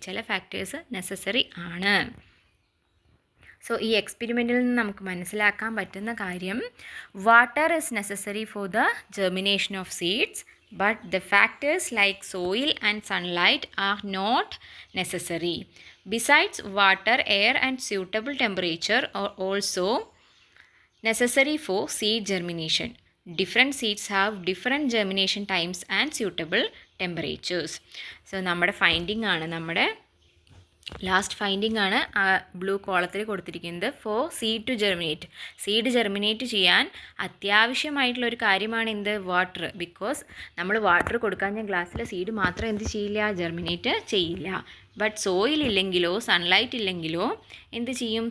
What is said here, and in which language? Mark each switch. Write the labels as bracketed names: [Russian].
[Malayalam] ചില factors necessary ആണ്. So ഈ എക്സ്പെരിമെൻറ്റിൽ നിന്ന് നമുക്ക് മനസ്സിലാക്കാൻ പറ്റുന്ന കാര്യം, [English] Water is necessary for the germination of seeds, but the factors like soil and sunlight are not necessary. Besides, water, air and suitable temperature are also necessary for seed germination. Different seeds have different germination times and suitable temperatures. So [Malayalam] നമ്മുടെ finding ആണ്, നമ്മുടെ last finding ആണ് ആ blue കോളത്തിൽ കൊടുത്തിരിക്കുന്നത്. [English] For seed to germinate. [Malayalam] Seed germinate ചെയ്യാൻ അത്യാവശ്യമായിട്ടുള്ള ഒരു കാര്യമാണ് എന്ത്? വാട്ടർ. ബിക്കോസ് നമ്മൾ വാട്ടർ കൊടുക്കാഞ്ഞ ഗ്ലാസ്സിലെ സീഡ് മാത്രം എന്ത് ചെയ്യില്ല? ജെർമിനേറ്റ് ചെയ്യില്ല. ബട്ട് സോയിൽ ഇല്ലെങ്കിലോ സൺലൈറ്റ് ഇല്ലെങ്കിലോ എന്ത് ചെയ്യും?